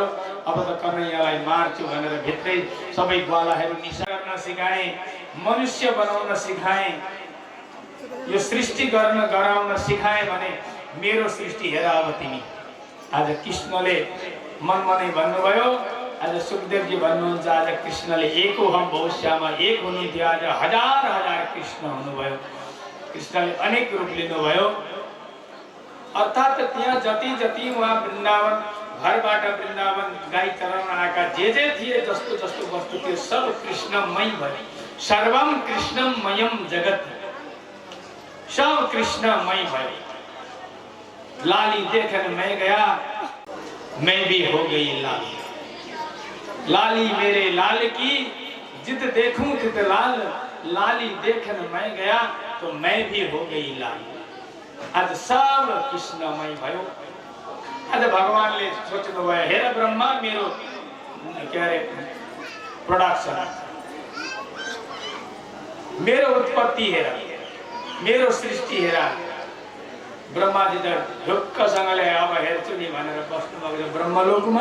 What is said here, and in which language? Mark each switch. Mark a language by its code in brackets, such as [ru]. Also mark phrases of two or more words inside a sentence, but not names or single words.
[ne] अब त कन्हैयालाई मार्छु भनेर भित्रै सबै ग्वालाहरू निशा गर्न सिकाए, मनुष्य बनाउन सिकाए, यो सृष्टि गर्न गराउन सिकाए भने मेरो सृष्टि हेर अब तिमी। आज कृष्णले मनमा नै भन्नुभयो। आज सुखदेवजी भन्नुहुन्छ आज कृष्णले एको हम भविष्यमा एक हुनुहुन्थ्यो, आज हजार हजार कृष्ण हुनुभयो। कृष्णले अनेक रूप लिनुभयो। अर्थात् त्यहाँ जति जति उहाँ वृन्दावन घरबाट वृन्दावन गाई चराउन आएका जे थिए, जस्तो जस्तो वस्तु थियो सब कृष्णमय भयो। [sa] सर्वम कृष्णमयम जगत, [ne] सब कृष्णमय भयो। [hi] लाली देखन मैं गया, मैं भी हो गई लाली। लाली मेरे लाल की जित देखूं तित लाल, लाली देखन मैं गया तो मैं भी हो गई लाल। [ne] आज सब कृष्णमय भयो। आज भगवानले सोच्नुभयो हेर ब्रह्मा मेरो के अरे प्रोडक्सन, मेरो उत्पत्ति हेर, मेरो सृष्टि हेर। ब्रह्माजी त ढुक्कसँगले अब हेर्छु नि भनेर बस्नुभएको ब्रह्मलोकमा।